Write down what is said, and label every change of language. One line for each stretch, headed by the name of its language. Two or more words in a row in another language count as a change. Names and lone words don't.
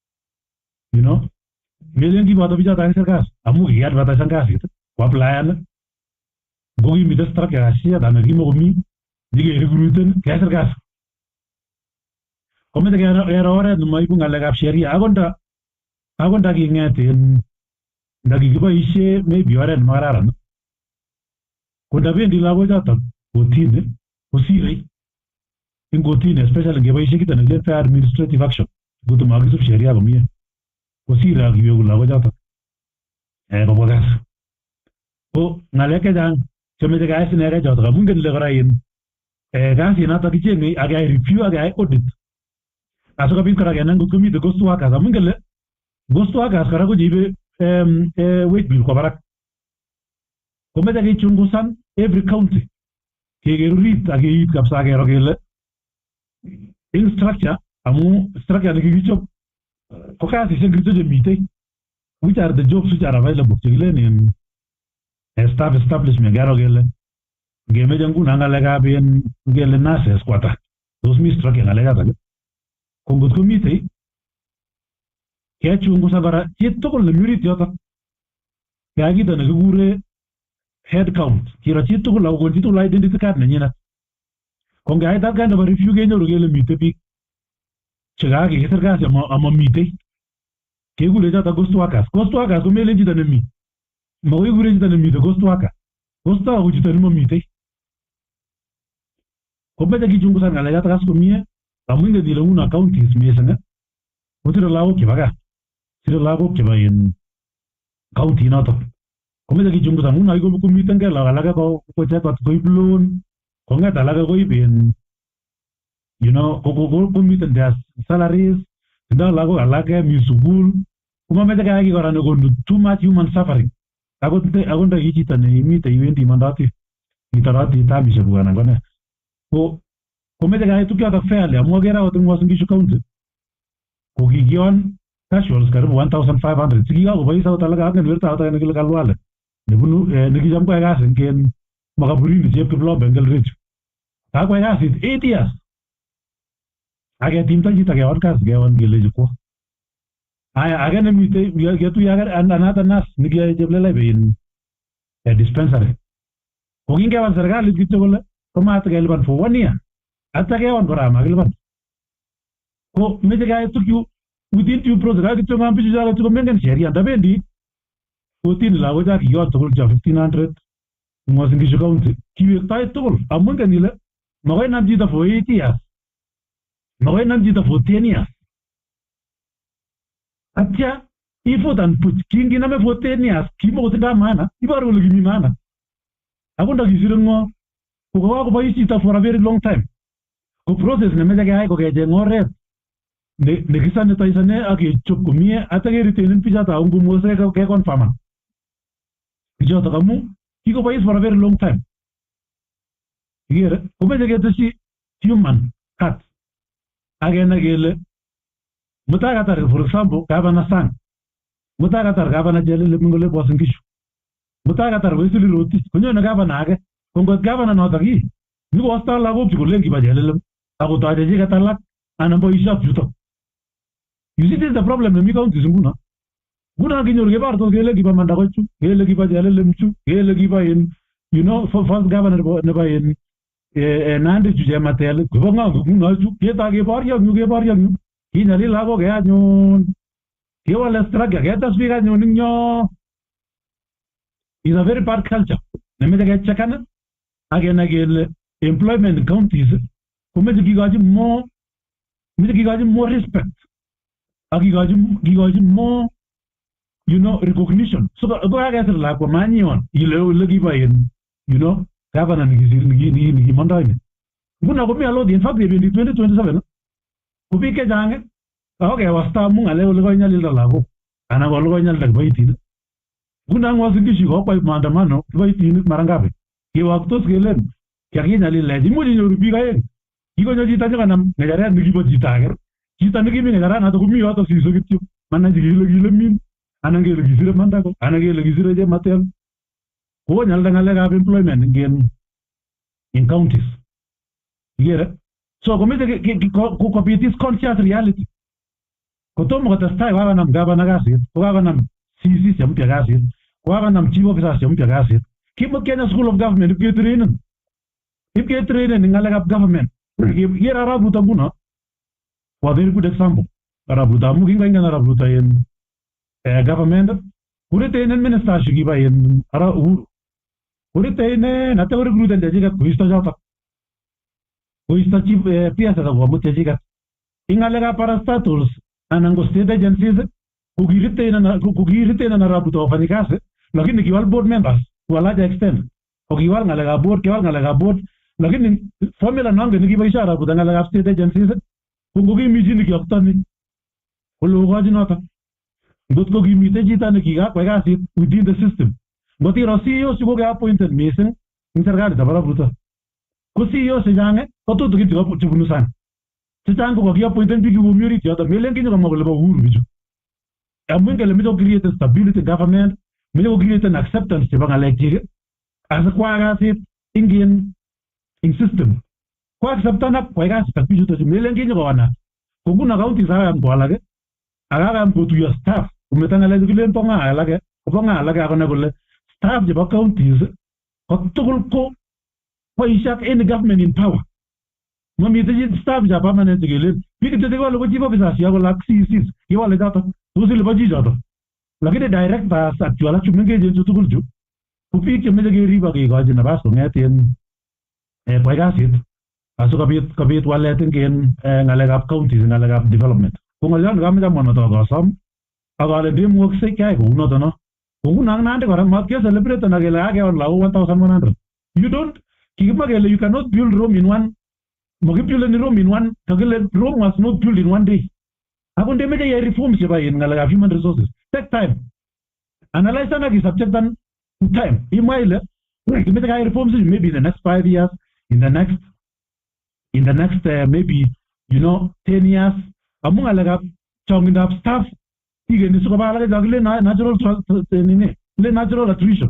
Kalenjin: Melen kiboto bichoto kakisir kasi amu kikiadvertisan kasit koaplayan ngo kimite structure kasiyet anan kimakomi nyikerekruten kesir kasi. Komeche kero oret nemaibu ng'alekab sheria akot ndaking'et ndakikiboisie maybe oret nemakararan ko ndabendi lagochoto kotini kosirei ing kotini especially ngeboisie kito nekile
English: fair administrative action
Kalenjin: koto makisub sheria komie kosire ak iweku lagochoto kobwa kasi. Ko ng'alek chechang chemeche keyai sinekei choto amu ngen ile kora kasinoto kicheng'e ak keyai review ak keyai audit asikobit kora kenai ngot komite
English: ghost workers
Kalenjin: amu ngele ghost workers kora ko cheibe
English: wage bill
Kalenjin: kwa barak. Komeche kechungusan
English: every county
Kalenjin: keker orit ak keit kabisa kero kele ing structure amu structure nekikichop ko kasisiek ngircho chemitei
English: which are the jobs which are available
Kalenjin: chekilen in
English: staff establishment
Kalenjin: kero kele ngemeche nguno ng'alekab ngele nurses kwata tos mi structure ng'alechatak ko ngot komitei kechungusan kora chitugul nemi orit yotok keyai kito nekikure
English: head count
Kalenjin: kiro chitugul akokon chitugul
English: identity card
Kalenjin: nenyinet. Ko ngeyai
English: that kind of a review
Kalenjin: kenyoru kele mitei biik chekakikisir kasi amamitei kekure chotok ghost workers.
English: Ghost workers
Kalenjin: komelen chito nemi makoi kekure chito nemite
English: ghost worker. Ghost worker
Kalenjin: ko chito nemamitei. Komeche kichungusan ng'alechatak as komie amu ingen ile nguno counties mising kosire lagok chebo gaa sire lagok chebo county notok. Komeche kichungusan nguno komitengei lagok alake kochekot koib loan kong'et alake koib komiten
English: their salaries
Kalenjin: tindoi lagok alake mi sukul komameche keyai kora nekonu
English: too much human suffering
Kalenjin: akot ki chito neimite iwendi imandoti itoroti tabishek kuk anan ko ne komeche keyai tukchotok fairly amu akere akot eng Uasin Gishu County ko kikion casuals karibu 1500 sikikakobois akot alak angen werto nekile Kalwale nebunu nekicham koyai kasi eng Makaburini Chepkiplombe eng Eldoret kakoyai kasit
English: 8 years
Kalenjin: aketimta chito keon kasi keon kelechi kwo age nemite ketuye
English: another nurse
Kalenjin: nikiyoe Cheplelebe in dispensary ko kingewan serikalit kityo kole komat kelipan
English: for 1 year
Kalenjin: atya kewan kora makilipan ko meche keyai tukyu
English: within due process
Kalenjin: akityo ngam bichu chake tuko mengen sheria ndabendi kotini lagocha kiyot tugul cho 1500 eng Uasin Gishu County kiwektoi tugul amu ngen ile makoi nam chito
English: for 8 years
Kalenjin: makoi nam chito
English: for 10 years
Kalenjin: atya ifutan puch kinginame
English: for 10 years
Kalenjin: kimokotindoi maana iboru kole kimi maana ako ndakisire ngo kokakobois chito
English: for a very long
Kalenjin: time ko process nemeche keyai ko kecheng oret nekisanitizane ak kechop komie atya keritenen bichoto ako ngumose keconfirman bichotok amu kikobois
English: for a very long time
Kalenjin: ikere komeche keteshi
English: human cut
Kalenjin: akenai kele mutai katar
English: for example
Kalenjin: gavana Sang mutai katar gavana Chelele mingole Uasin Gishu mutai katar Wesley Rotich konyone gavana age ko ngot gavana notok nyikostoi lagok chu kolen kiba Chelele akotoche chi katalak anan boisiek chutok.
English: You see, this is the problem
Kalenjin: nemi counties nguno kinyoru kebortos kele kiba Mandakochu kele kiba Chelele mchu kele kiba in
English: first governor
Kalenjin: nebo in Nandi chu Chematel kiba ngo nguno chu ketoi keboryo nyu kinyalil lagok anyun kewale struggle ketes biik anyun ing yo
English: is a very bad culture
Kalenjin: nemeche kechekana akenai kele
English: employment counties
Kalenjin: komeche kikochi
English: more respect
Kalenjin: ak kikochi
English: more recognition
Kalenjin: so ko kakesir lakwa manyion ile ole kiba in governor nikimondoi ni nguno komi alot
English: in fact
Kalenjin: bebendi 2027 ko biik chechang ako kewasta amu ng'alek ole konyalilda lagok anan ko ole konyalilda kiboitinik nguno eng Uasin Gishu kokwai maandamano kiboitinik mara ngapi kewoktos kelen kakinyalilech imuch inyoru biik aeng kikonyo chito nyikonam ng'echeret nekibo chito age chito nekimi ng'echeranato komi yoto siso kityo manai kele min anan kele kisire Mandako anan kele kisire Chematel konyalda ng'alekab employment in counties ikere so komeche kopit
English: this conscious reality
Kalenjin: kotomo kotestai kakonam gavana kasit kokakonam CC chempya kasit kokakonam
English: chief officers
Kalenjin: chempya kasit kimut Kenya School of Government ipketrainen ing ng'alekab government ikere Arap Ruto nguno
English: for very good example
Kalenjin: Arap Ruto amu kingoingen Arap Ruto in government kuriteinen ministership kiba in Uhuru kuriteinen atya korecruiten chechiket koisto chotok koisto chief PS akomut chechiket ing ng'alekab parastatals anan ko state agencies kokiriteinen Arap Ruto wafanyi kazi lakini kiwal
English: board members to a large extent
Kalenjin: kokiwal ng'alekab board lakini formula nongen nekiboishe Arap Ruto ng'alekab
English: state agencies
Kalenjin: kokimi chi nekioktoni kole okochi notok ngot ko kimite chito nekikakwai kasit
English: within the system
Kalenjin: ngot iro CEOs chu kokeappointed mising ing serikalit ab Arap Ruto ko CEOs chechang kotutukin chebunu sang chechang ko kakiappointen biik komi orit yoto melen kinyo kamwa kole bo Uhuru bichu amu kele meche
English: create stability in government
Kalenjin: meche
English: create an acceptance
Kalenjin: chebo ng'alek chik asikwa kasit ing system ko acceptan ak kwai kasit ak bichuto chu melen kinyo kowana ko nguno counties akayam ko alake akakayam kotuyo staff kometa ng'alek kilen bo ng'a alake akone kole staff chebo counties ko tugul ko boishe ak
English: any government in power
Kalenjin: mamite staff cha permanent kelen biik chetekole ko
English: chief officers
Kalenjin: yakole ak CECs kiwale chotok tos ilipo chi chotok lakini directors ak chu alak chu mengechen chu tugul chu ko biik chemeche kerib ak kekochi nafas kong'et kwai kasit asikobit walet ing ng'alekab counties ng'alekab development ko ng'olyon kameche amwa kosom akale ndemuoksei kyai kounoto no kouno ak Nandi kora matkecelebreten akele kakeon lagok 1100
English: you don't
Kalenjin: kikimwa kele
English: you cannot build Rome in one
Kalenjin: makibuleni Rome in one kakile
English: Rome was not built in one day
Kalenjin: ako ndemeche yai reforms chebo ng'alekab human resources
English: take time analyze
Kalenjin: ak isubjectan time.
English: Imagine, reforms maybe in the next 5 years, in the next maybe 10 years. Among alaga chonging up staff, again is natural attrition.